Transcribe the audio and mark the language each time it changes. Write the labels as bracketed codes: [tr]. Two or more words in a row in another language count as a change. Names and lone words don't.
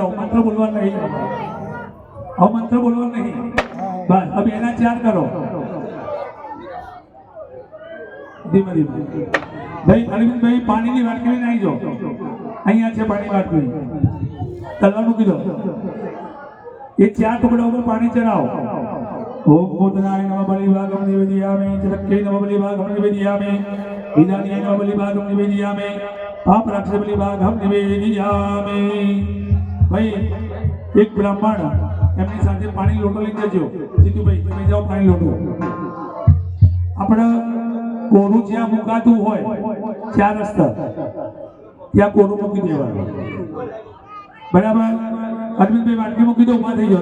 [gu] મંત્ર બોલવા નહીં, હવે મંત્ર બોલવા નહીં. બસ હવે એના 4 કરો ધીમે ધીમે. ભાઈ અરવિંદભાઈ પાણીની વાટકી લઈને આવી જાઓ. અહીંયા છે પાણી વાટકી. તલવાર મૂકી દો. [hi] ये 4 टुकड़ों पर पानी चढ़ाओ. [sa] ओम भूतनाय नमः बलिभागं निवेदयामि, चरक्के नमः बलिभागं निवेदयामि, विदानाय नमः बलिभागं निवेदयामि, पापराक्षस बलिभागं निवेदयामि. [hi] भाई एक ब्राह्मण [gu] એમની સાથે પાણી લોટો લઈ જજો. જીતુભાઈ તમે જાઓ પાણી લોટો. આપણે કોરું જ્યાં મુકાતું હોય 4 રસ્તા ત્યાં કોરું મૂકી દેવાનું. બરાબર. અરવિંદભાઈ વાટકી મૂકી દો, ઉભા થઈ જાઓ.